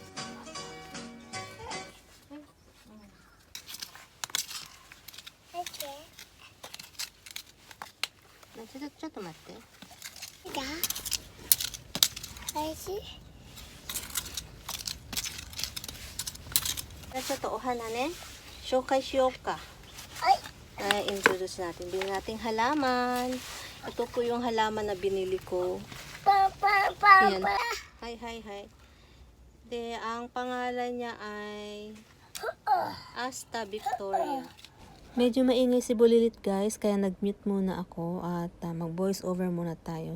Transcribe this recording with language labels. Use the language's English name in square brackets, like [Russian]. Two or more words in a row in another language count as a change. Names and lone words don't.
[Japanese] ちょっと待って。ちょっとお花ね、紹介しようか。 [Filipino] Ay, introduce natin. Bili nating halaman. Ito po yung halaman na binili ko. Ayan. Hi. Ang pangalan niya ay Asta Victoria. Medyo maingay si Bulilit guys, kaya nag-mute muna ako at mag-voice over muna tayo.